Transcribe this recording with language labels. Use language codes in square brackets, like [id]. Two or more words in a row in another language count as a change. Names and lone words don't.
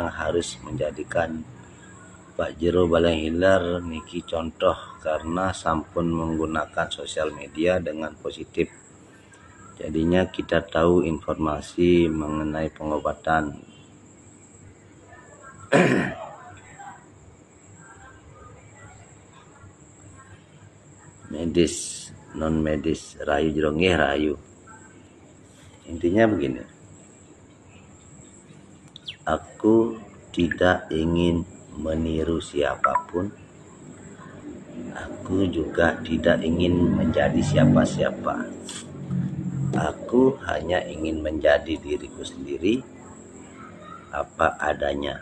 [id] harus menjadikan Pak Jero Balenghilar niki contoh karena sampun menggunakan sosial media dengan positif. Jadinya kita tahu informasi mengenai pengobatan. Medis, non medis, [ban] rayu jerongeh rayu. [id] Intinya begini. Aku tidak ingin meniru siapapun. Aku juga tidak ingin menjadi siapa-siapa. Aku hanya ingin menjadi diriku sendiri, apa adanya.